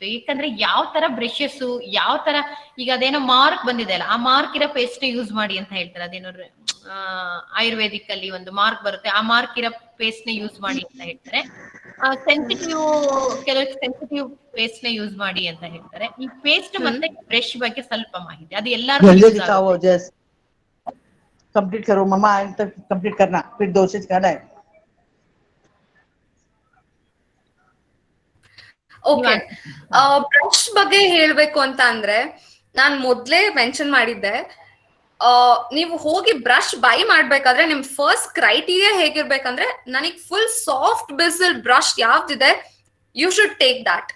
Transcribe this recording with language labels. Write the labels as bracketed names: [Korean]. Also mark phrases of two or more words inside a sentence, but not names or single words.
[Kannada] ಯಾಕಂದ್ರೆ ಯಾವ ತರ ಬ್ರಷಸ್, ಯಾವ ತರ, ಈಗ ಅದೇನೋ ಮಾರ್ಕ್ ಬಂದಿದೆ ಅಲ್ಲ, ಆ ಮಾರ್ಕ್ ಇರೋ [English] paste use [Kannada] ಮಾಡಿ ಅಂತ ಹೇಳ್ತಾರೆ. ಅದೇನೋ ಆಯುರ್ವೇದಿಕ್ ಅಲ್ಲಿ ಒಂದು ಮಾರ್ಕ್ ಬರುತ್ತೆ, ಆ ಮಾರ್ಕ್ ಇರೋ ಪೇಸ್ಟ್ ನ ಯೂಸ್ ಮಾಡಿ ಅಂತ ಹೇಳ್ತಾರೆ. ಸೆನ್ಸಿಟಿವ್, ಕೆಲವು [English] sensitive paste [Kannada] ನ ಯೂಸ್ ಮಾಡಿ ಅಂತ ಹೇಳ್ತಾರೆ. ಈ ಪೇಸ್ಟ್ ಮತ್ತೆ ಬ್ರಷ್ ಬಗ್ಗೆ ಸ್ವಲ್ಪ ಮಾಹಿತಿ, ಅದು ಎಲ್ಲಾರು [Hindi] कंप्लीट करो मम्मा, तक कंप्लीट करना, फिर 2 से करना है. [Kannada] ಓಕೆ, ಬ್ರಷ್ ಬಗ್ಗೆ ಹೇಳ್ಬೇಕು ಅಂತ ಅಂದ್ರೆ, ನಾನ್ ಮೊದ್ಲೇ ಮೆನ್ಷನ್ ಮಾಡಿದ್ದೆ, ನೀವು ಹೋಗಿ [English] brush buy [Kannada] ಮಾಡ್ಬೇಕಾದ್ರೆ ನಿಮ್ [English] first criteria [Kannada] ಹೇಗಿರ್ಬೇಕಂದ್ರೆ, ನನಗ್ [English] full soft bristle brush [Kannada] ಯಾವ್ದಿದೆ, [English] you should take that.